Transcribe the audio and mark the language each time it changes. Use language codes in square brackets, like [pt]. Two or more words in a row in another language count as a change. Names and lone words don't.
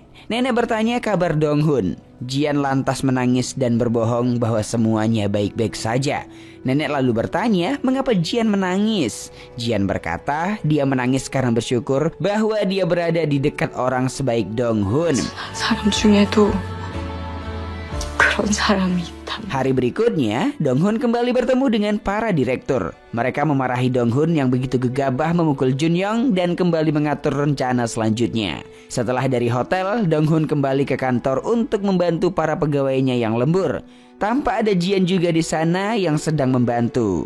[id] Nenek bertanya kabar Donghun. Jian lantas menangis dan berbohong bahwa semuanya baik-baik saja. Nenek lalu bertanya mengapa Jian menangis. Jian berkata dia menangis karena bersyukur bahwa dia berada di dekat orang sebaik Donghun. [ko] 사람 중에도 그런 사람이 있다. [id] Hari berikutnya, Donghun kembali bertemu dengan para direktur. Mereka memarahi Donghun yang begitu gegabah memukul Junyoung dan kembali mengatur rencana selanjutnya. Setelah dari hotel, Donghun kembali ke kantor untuk membantu para pegawainya yang lembur. Tampak ada Jian juga di sana yang sedang membantu.